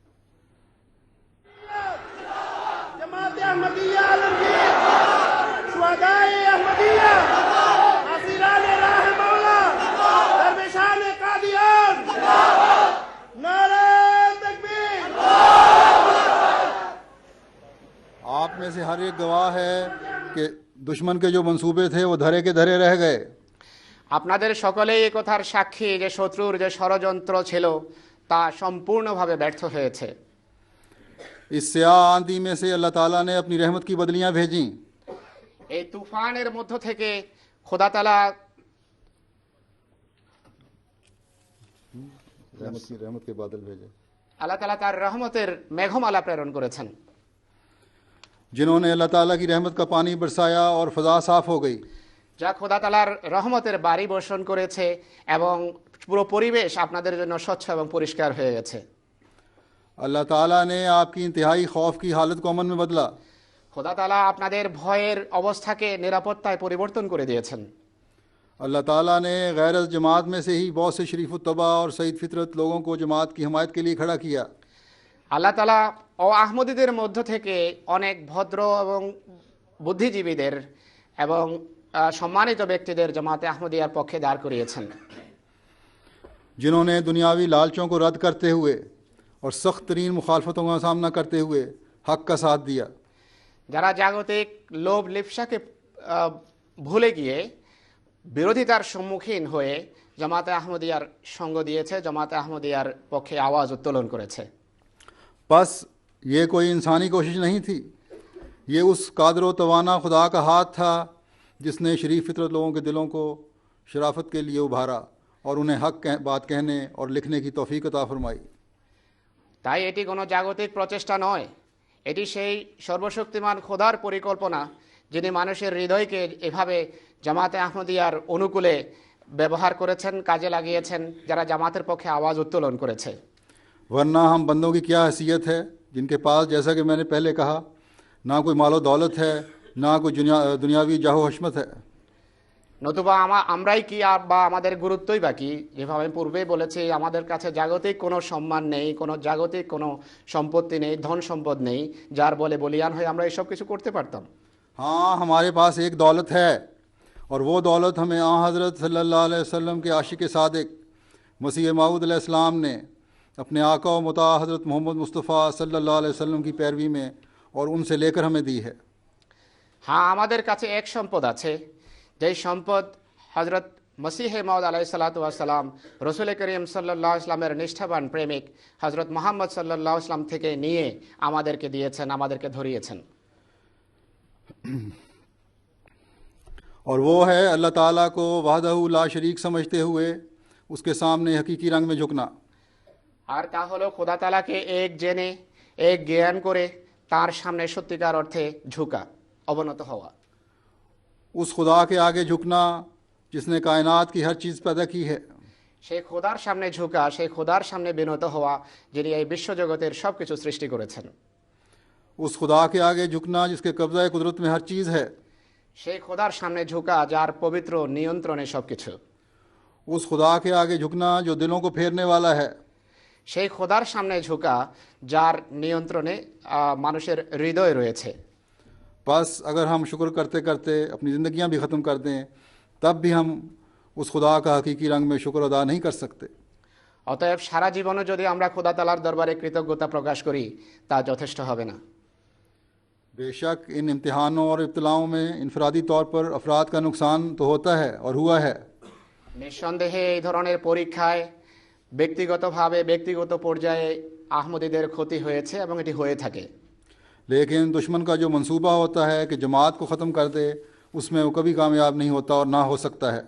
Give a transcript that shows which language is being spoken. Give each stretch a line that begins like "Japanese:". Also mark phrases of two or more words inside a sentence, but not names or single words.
Urdu: جماعت احمدیہ عالمگیر، شہدائے احمدیہ، اسیران راہ مولا، درویشان قادیان، نعرۂ تکبیر. آپ میں سے ہر ایک گواہ ہے کہ دشمن کے جو منصوبے تھے وہ دھرے کے دھرے رہ گئے.
Bangla: আপনাদের সকলেই এই কথার সাক্ষী যে শত্রুর যে ষড়যন্ত্র ছিল তা সম্পূর্ণভাবে ব্যর্থ হয়েছে।
Urdu: اس سیاہ آندھی میں سے اللہ تعالیٰ نے اپنی رحمت کی بدلیاں بھیجی.
Bangla: এই তুফানের মধ্য থেকে খোদা তাআলা
Urdu: رحمت کے بادل بھیجے,
Bangla: আল্লাহ তাআলা তার রহমতের মেঘমালা প্রেরণ করেছেন,
Urdu: جنہوں نے اللہ تعالیٰ کی رحمت کا پانی برسایا اور فضا صاف ہو گئی.
Bangla: যা খোদা তাআলার রহমতের বাড়ি বর্ষণ করেছে এবং পুরো পরিবেশ আপনাদের জন্য স্বচ্ছ এবং পরিষ্কার হয়ে গেছে।
Urdu: اللہ تعالیٰ نے آپ کی انتہائی خوف کی حالت کو امن میں بدلا.
Bangla: খোদা তাআলা আপনাদের ভয়ের অবস্থাকে নিরাপত্তায় পরিবর্তন করে দিয়েছেন।
Urdu: اللہ تعالیٰ نے غیرت جماعت میں سے ہی بہت سے شریف طبع اور سعید فطرت لوگوں کو جماعت کی حمایت کے لیے کھڑا کیا.
Bangla: আল্লাহ তাআলা ও আহমদীদের মধ্য থেকে অনেক ভদ্র এবং বুদ্ধিজীবীদের এবং সম্মানিত ব্যক্তিদের জামাতে আহমদিয়ার পক্ষে দাঁড় করিয়েছেন,
Urdu: جنہوں نے دنیاوی لالچوں کو رد کرتے ہوئے اور سخت ترین مخالفتوں کا سامنا کرتے ہوئے حق کا ساتھ دیا.
Bangla: যারা জাগতিক লোভ লিপ্সাকে ভুলে গিয়ে বিরোধিতার সম্মুখীন হয়ে জামাতে আহমদিয়ার সঙ্গ দিয়েছে, জামাতে আহমদিয়ার পক্ষে আওয়াজ উত্তোলন করেছে।
Urdu: بس یہ کوئی انسانی کوشش نہیں تھی، یہ اس قادر و توانا خدا کا ہاتھ تھا جس نے شریف فطرت لوگوں کے دلوں کو شرافت کے لیے ابھارا اور انہیں حق بات کہنے اور لکھنے کی توفیق عطا فرمائی۔
Bangla: তাই এটি কোনো জাগতিক প্রচেষ্টা নয়, এটি সেই সর্বশক্তিমান খোদার পরিকল্পনা যিনি মানুষের হৃদয়কে এভাবে জামাতে আহমদিয়ার অনুকূলে ব্যবহার করেছেন, কাজে লাগিয়েছেন, যারা জামাতের পক্ষে আওয়াজ উত্তোলন করেছে।
Urdu: ورنہ ہم بندوں کی کیا حیثیت ہے جن کے پاس، جیسا کہ میں نے پہلے کہا، نہ کوئی مال و دولت ہے، نہ کوئی دنیاوی جاہ و حشمت ہے۔
Bangla: নতুবা আমরাই কি বা আমাদের গুরুত্বই বা কি? যেভাবে আমি পূর্বেই বলেছি, আমাদের কাছে জাগতিক কোনো সম্মান নেই, কোনো জাগতিক কোনো সম্পত্তি নেই, ধন সম্পদ নেই যার বলে বলিয়ান হয়ে আমরা এসব কিছু করতে পারতাম।
Urdu: ہاں ہمارے پاس ایک دولت ہے، اور وہ دولت ہمیں حضرت
Arabic: صلی اللہ علیہ وسلم
Urdu: کے عاشق صادق مسیح موعود
Arabic: علیہ السلام
Urdu: نے اپنے آقا و مطاع حضرت محمد مصطفیٰ
Arabic: صلی اللہ علیہ وسلم
Urdu: کی پیروی میں اور ان سے لے کر ہمیں دی ہے۔
Bangla: হ্যাঁ, আমাদের কাছে এক সম্পদ আছে, যেই সম্পদ হজরত মসিহে মাউদ আলাইহিসসালাম রসুল করিম
Arabic: صلى الله عليه وسلم
Bangla: নিষ্ঠাবান প্রেমিক হজরত মোহাম্মদ
Arabic: صلى الله عليه وسلم
Bangla: থেকে নিয়ে আমাদেরকে দিয়েছেন, আমাদেরকে ধরিয়েছেন।
Urdu: اور وہ ہے اللہ تعالیٰ کو
Arabic: وحدہ لا شریک
Urdu: سمجھتے ہوئے اس کے سامنے حقیقی رنگ میں جھکنا۔
Bangla: আর তা হলো খোদা তাআলাকে এক জেনে, এক জ্ঞান করে তার সামনে সত্যিকার অর্থে ঝুঁকা, অবনত হওয়া।
Urdu: اس خدا کے آگے جھکنا جس نے کائنات کی ہر چیز پیدا کی ہے،
Bangla: সেই খোদার সামনে ঝুঁকা, সেই খোদার সামনে বিনত হওয়া যিনি এই বিশ্বজগতের সব কিছু সৃষ্টি করেছেন।
Urdu: اس خدا کے آگے جھکنا جس کے قبضہ قدرت میں ہر چیز ہے،
Bangla: সেই খোদার সামনে ঝুঁকা যার পবিত্র নিয়ন্ত্রণে সব কিছু।
Urdu: اس خدا کے آگے جھکنا جو دلوں کو پھیرنے والا ہے،
Bangla: সেই খোদার সামনে ঝুঁকা যার নিয়ন্ত্রণে মানুষের হৃদয় রয়েছে।
Urdu: بس اگر ہم شکر کرتے کرتے اپنی زندگیاں بھی ختم کر دیں تب بھی ہم اس خدا کا حقیقی رنگ میں شکر ادا نہیں کر سکتے۔
Bangla: অতএব সারা জীবনও যদি আমরা খোদা তাআলার দরবারে কৃতজ্ঞতা প্রকাশ করি তা যথেষ্ট হবে না।
Urdu: بے شک ان امتحانوں اور ابتلاؤں میں انفرادی طور پر افراد کا نقصان تو ہوتا ہے اور ہوا ہے،
Bangla: নিঃসন্দেহে এই ধরনের পরীক্ষায় ব্যক্তিগতভাবে ব্যক্তিগত পর্যায়ে আহমদীদের ক্ষতি হয়েছে এবং এটি হয়ে থাকে।
Urdu: لیکن دشمن کا جو منصوبہ ہوتا ہے کہ جماعت کو ختم کر دے، اس میں وہ کبھی کامیاب نہیں ہوتا اور نہ ہو سکتا ہے۔